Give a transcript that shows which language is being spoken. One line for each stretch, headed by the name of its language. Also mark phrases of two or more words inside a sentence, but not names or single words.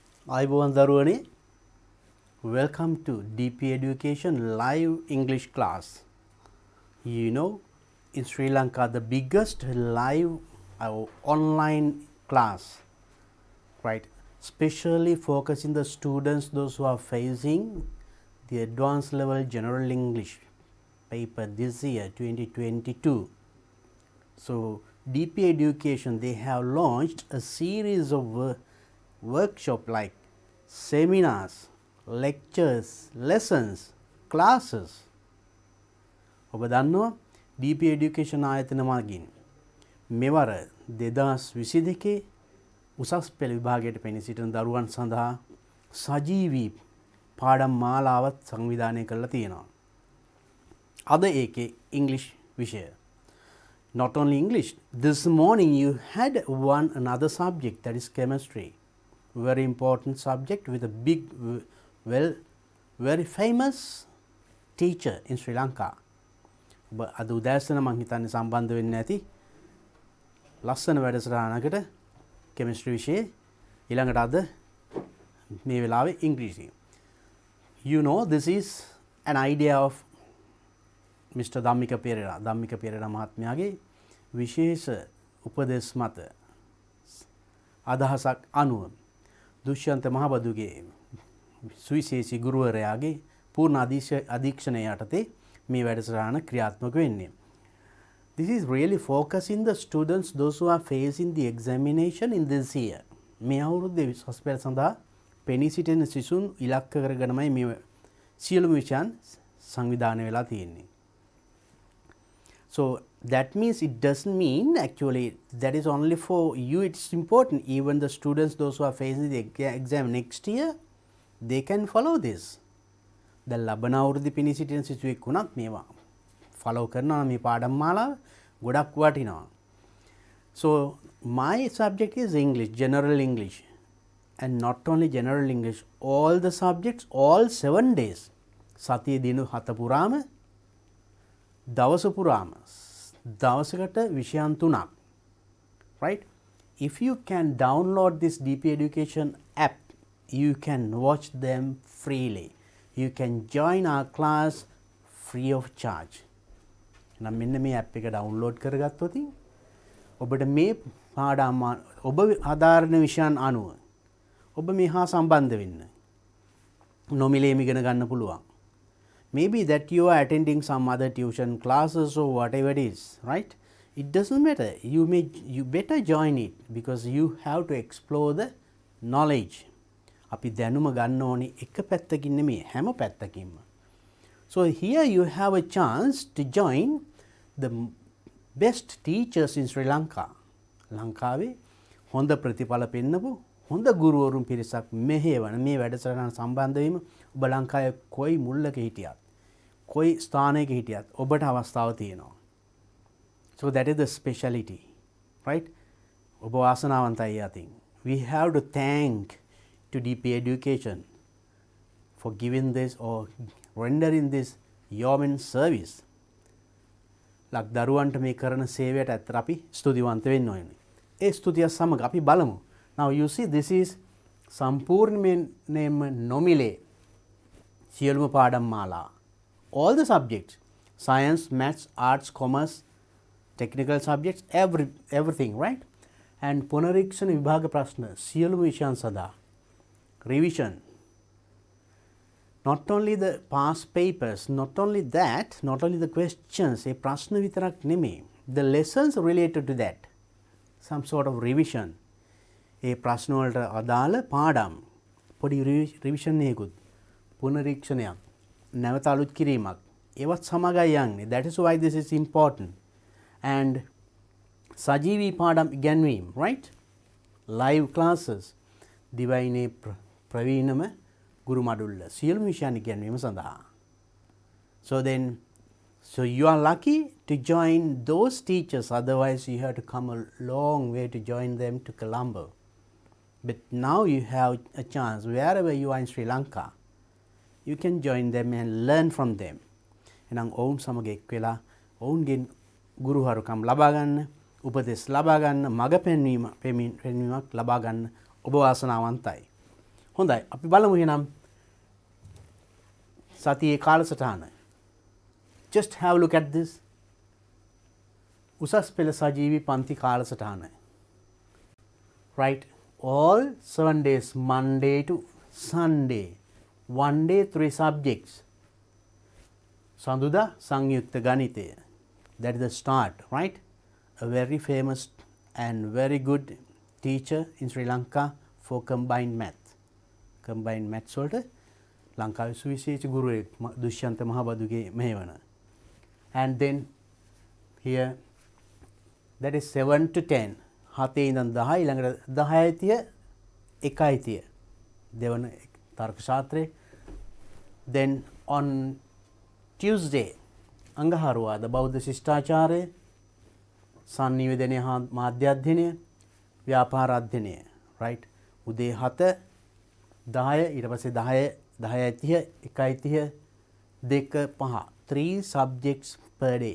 Sinhala: අයිබෝවන් දරුවනේ,
English: welcome to DP Education live English class. You know, in Sri Lanka, the biggest live online class, right? Especially focusing the students, those who are facing the advanced level general English paper this year, 2022. So, DP Education, they have launched a series of workshop like seminars, lectures, lessons, classes.
Sinhala: ඔබ දන්නවා DP Education ආයතන මාර්ගයෙන් මෙවර 2022 උසස් පෙළ විභාගයට පෙනී සිටින දරුවන් සඳහා සජීවී පාඩම් මාලාවක් සංවිධානය කරලා තියෙනවා. අද ඒකේ English විෂය.
English: Not only English, this morning you had another subject, that is chemistry. Very important subject with a big, very famous teacher in Sri Lanka.
Sinhala: අද උදෑසන මං හිතන්නේ සම්බන්ධ වෙන්න ඇති ලස්සන වැඩසටහනකට chemistry විෂයේ ඊළඟට අද මේ වෙලාවේ ඉංග්‍රීසි.
English: You know, this is an idea of Mr.
Sinhala: Dhammika Perera මහත්මයාගේ විශේෂ උපදෙස් මත අදහසක් අනුව දුෂ්‍යන්ත මහබදුගේ සුවිශේෂී ගුරුවරයාගේ පූර්ණ අධීක්ෂණය යටතේ මේ වැඩසටහන ක්‍රියාත්මක වෙන්නේ.
English: This is really focusing the students, those who are facing the examination in this year.
Sinhala: මේ අවුරුද්දේ විශ්වාස පෙළ සඳහා පෙනී සිටින සිසුන් ඉලක්ක කරගෙනමයි මේ සියලුම විෂයන් සංවිධානය වෙලා තියෙන්නේ.
English: So that means it doesn't mean actually that is only for you, it's important. Even the students, those who are facing the exam next year, they can follow this.
Sinhala: The ලබන අවුරුද්දේ පෙනී සිටින සිසුවෙක් වුණත් මේවා follow කරනවා මේ පාඩම් මාලාව ගොඩක් වටිනවා.
English: So my subject is English, general English, and not only general English, all the subjects, all 7 days.
Sinhala: සතිය දින 7 පුරාම දවස පුරාම දවසකට විෂයන් 3ක්.
English: Right? If you can download this DP Education app, you can watch them freely. You can join our class free of charge.
Sinhala: නම් මෙන්න මේ app එක download කරගත්තොත් ඔබට මේ පාඩම් ඔබ ආධාරණ විෂයන් අනුව ඔබ මේ හා සම්බන්ධ වෙන්න නොමිලේම ඉගෙන ගන්න පුළුවන්.
English: Maybe that you are attending some other tuition classes or whatever it is, right? It doesn't matter. You better join it because you have to explore the knowledge.
Sinhala: අපි දැනුම ගන්න ඕනේ එක පැත්තකින් නෙමෙයි හැම පැත්තකින්ම.
English: So here you have a chance to join the best teachers in Sri Lanka.
Sinhala: ලංකාවේ හොඳ ප්‍රතිඵල පෙන්නපු හොඳ ගුරුවරුන් පිරිසක් මෙහෙවන මේ වැඩසටහන සම්බන්ධ වීම ඔබ ලංකාවේ කොයි මුල්ලක හිටියත් කොයි ස්ථානයක හිටියත් ඔබට අවස්ථාව තියෙනවා.
English: So that is the speciality, right?
Sinhala: ඔබ වාසනාවන්තයි
English: I think. We have to thank to DP Education for giving this or rendering this yeoman service.
Sinhala: ලක් දරුවන්ට මේ කරන සේවයට ඇත්තට අපි ස්තුතිවන්ත වෙන්න ඕනේ. ඒ ස්තුතිය සමග අපි බලමු.
English: Now you see, this is
Sinhala: සම්පූර්ණයෙන්ම නොමිලේ සියලුම පාඩම් මාලා.
English: All the subjects, science, maths, arts, commerce, technical subjects, everything, right?
Sinhala: And පුනරීක්ෂණ විභාග ප්‍රශ්න සියලුම විෂයන් සඳහා revision.
English: Not only the past papers, not only that, not only the questions,
Sinhala: ඒ ප්‍රශ්න විතරක් නෙමෙයි,
English: the lessons related to that, some sort of revision.
Sinhala: ඒ ප්‍රශ්න වලට අදාළ පාඩම් පොඩි revision එකකුත් පුනරීක්ෂණයක් නැවත අලුත් කිරීමක් ඒවත් සමගයි යන්නේ.
English: That is why this is important.
Sinhala: And සජීවී පාඩම් ඉගැන්වීම, right?
English: Live classes
Sinhala: දිවයිනේ ප්‍රවීණම ගුරු මඩුල්ල සියලුම විෂයන් ඉගැන්වීම සඳහා.
English: So you are lucky to join those teachers, otherwise you have to come a long way to join them to Colombo. But now you have a chance, wherever you are in Sri Lanka, you can join them and learn from them.
Sinhala: එනම් ඔවුන් සමග එක් වෙලා ඔවුන්ගෙන් ගුරුහරුකම් ලබා ගන්න, උපදෙස් ලබා ගන්න, මඟ පෙන්වීමක් ලබා ගන්න ඔබ වාසනාවන්තයි. හොඳයි අපි බලමු එහෙනම් සතියේ කාලසටහන.
English: Just have a look at this.
Sinhala: උසස් පෙළ සජීවී පන්ති කාලසටහන.
English: Right, all 7 days, Monday to Sunday, 1 day 3 subjects.
Sinhala: Sanduda සංයුක්ත ගණිතය.
English: That is the start, right? A very famous and very good teacher in Sri Lanka for combined math. Combined maths
Sinhala: වලට ලංකාවේ සුවිශේෂ ගුරුවෙක් දුෂ්‍යන්ත මහබදුගේ මෙහෙවන.
English: And then here that is 7 to 10.
Sinhala: 7 ඉඳන් 10 ඊළඟට 10 තිය 1යි තිය. දෙවන තර්ක ශාස්ත්‍රයේ.
English: Then on Tuesday
Sinhala: අඟහරුවාද බෞද්ධ ශිෂ්ටාචාරය, සංනිවේදනය හා මාධ්‍ය අධ්‍යයනය, ව්‍යාපාර අධ්‍යයනය. right, උදේ 7 10 ඊට පස්සේ 10 10:30 1:30 2 5
English: 3 subjects per day.